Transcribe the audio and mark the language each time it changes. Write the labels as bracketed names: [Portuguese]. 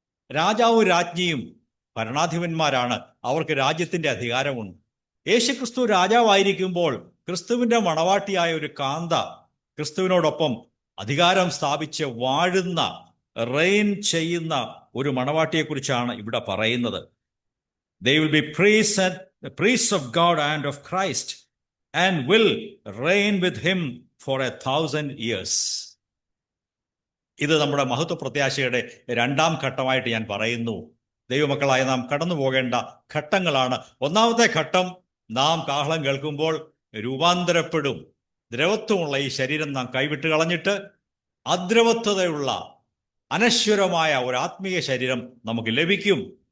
[Malayalam] രാജാവും രാജ്ഞിയും ഭരണാധിപന്മാരാണ്. അവർക്ക് രാജ്യത്തിൻ്റെ അധികാരമുണ്ട്. യേശുക്രിസ്തു രാജാവായിരിക്കുമ്പോൾ ക്രിസ്തുവിൻ്റെ മണവാട്ടിയായ ഒരു കാന്ത ക്രിസ്തുവിനോടൊപ്പം അധികാരം സ്ഥാപിച്ച് വാഴുന്ന, റെയിൻ ചെയ്യുന്ന ഒരു മണവാട്ടിയെക്കുറിച്ചാണ് ഇവിടെ പറയുന്നത്. [English] They will be priests of God and of Christ and will reign with him for 1000 years. [Malayalam] ഇത് നമ്മുടെ മഹത്വ പ്രത്യാശയുടെ 2-ാം ഘട്ടമായിട്ട് ഞാൻ പറയുന്നു. ദൈവമക്കളായ നാം കടന്നു പോകേണ്ട ഘട്ടങ്ങളാണ്. ഒന്നാമത്തെ ഘട്ടം, നാം കാഹളം കേൾക്കുമ്പോൾ രൂപാന്തരപ്പെടും. ദ്രവത്വമുള്ള ഈ ശരീരം നാം കൈവിട്ട് കളഞ്ഞിട്ട് അദ്രവത്വതയുള്ള അനശ്വരമായ ഒരു ആത്മീയ ശരീരം നമുക്ക് ലഭിക്കും.